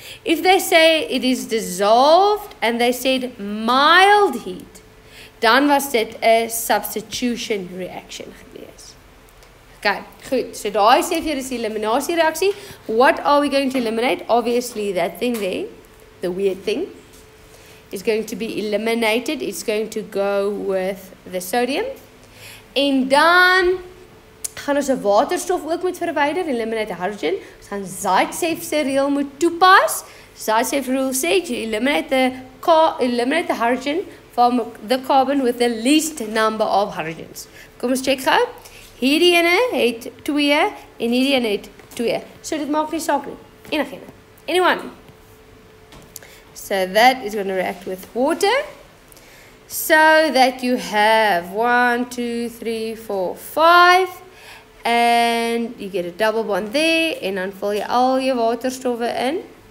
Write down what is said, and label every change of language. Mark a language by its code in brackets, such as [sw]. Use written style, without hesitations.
[en] If they say it is dissolved and they said mild heat, [af] dan was dit 'n substitution reaction gewees. Okay, goed. So daai sê vir jou dis die eliminasie reaksie. [en] What are we going to eliminate? Obviously that thing there, the weird thing, is going to be eliminated. It's going to go with the sodium. [af] En dan gaan ons 'n waterstof ook moet verwyder, [en] eliminate the hydrogen. [af] Ons gaan Zaitsev se reël moet toepas. [en] Zaitsev rule [af] sê [en] you eliminate the hydrogen from the carbon with the least number of hydrogens. [af] Kom ons check gou. Hierdie ene het 2 en hierdie ene het 2. So dit maak nie saak nie. Enigene. [en] Anyone? So that is going to react with water. So that you have 1, 2, 3, 4, 5. And you get a double bond there. [af] En dan vul jy al jou waterstowwe in.